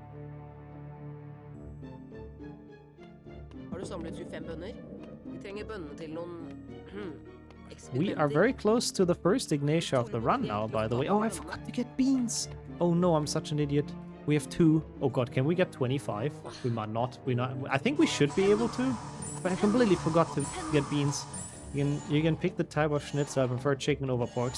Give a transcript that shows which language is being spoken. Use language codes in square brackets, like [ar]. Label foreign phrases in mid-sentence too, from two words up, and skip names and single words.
[no] Har du samlet 25 bønner? Vi trenger bønnene til noen [en] We are very close to the first Ignatia of the run now, by the way. Oh, I forgot to get beans. Oh no, I'm such an idiot. We have 2. Oh god, can we get 25? We might not. I think we should be able to, but I completely forgot to get beans. You can pick the type of schnitzel. I prefer chicken over pork.